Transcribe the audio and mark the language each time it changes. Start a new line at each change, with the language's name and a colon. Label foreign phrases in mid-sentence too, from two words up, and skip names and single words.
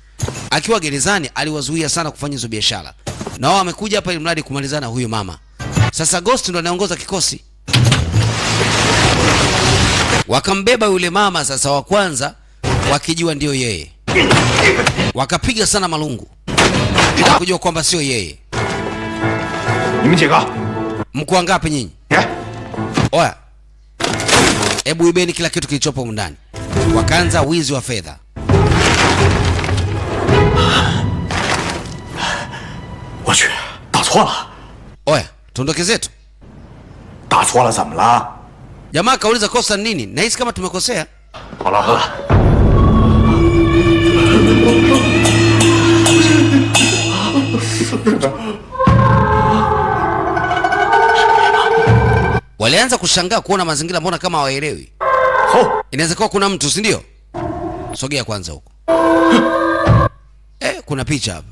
Swahili: Akiwa gerezani aliwazuia sana kufanya hizo biashara. Na wao wamekuja hapa ili mradi kumalizana huyu mama. Sasa Ghost ndo anaongoza kikosi. Wakambeba yule mama sasa wa kwanza wakijua ndio yeye. Wakapiga sana malungu. Hawakujua kwamba sio yeye.
Chinese: 你们几个？
Swahili: Mko ngapi nyinyi? Oya. Hebu ibeni kila kitu kilichopo huko ndani. Wakaanza wizi wa fedha.
Chinese: 我去，打错了。
Swahili: Oya, tuondoke zetu.
Chinese: 打错了怎么了？
Swahili: Jamaa kauliza kosa nini? Nahisi kama tumekosea.
Chinese: 好了好了。
Swahili: Walianza kushangaa kuona mazingira mbona kama hawaelewi. Inaweza kuwa kuna mtu, si ndio? Sogea kwanza huko. Kuna picha hapa.